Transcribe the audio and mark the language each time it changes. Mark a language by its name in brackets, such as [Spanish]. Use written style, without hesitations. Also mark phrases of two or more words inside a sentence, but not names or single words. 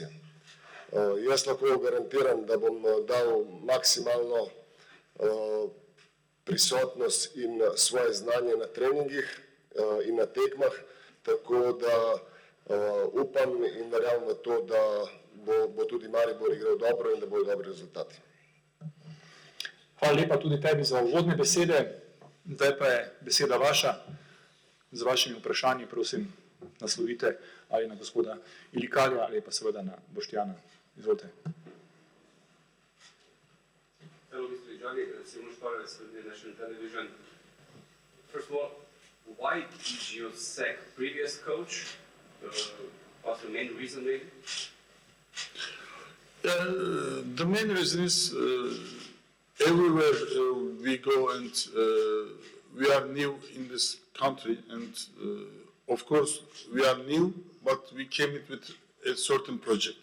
[Slovenian] Jaz lahko garantiram, da bom dal maksimalno prisotnost in svoje znanje na treningih in na tekmah, tako da upam in verjamem v to, da bo tudi Maribor igral dobro in da bodo dobri rezultati. Hvala lepa tudi tebi za uvodne besede. Zdaj pa je beseda vaša. Z vašimi vprašanji prosim naslovite ali na gospoda Ilikalija ali pa seveda na Boštjana. Izvolite. [English] Hello, Mr. Ilikalij, Simon Šparec with the National Television. First of all, why did you sack previous coach? What's the main reason maybe? The main reason is everywhere we go and we are new in this country, and of course we are new, but we came in with a certain project.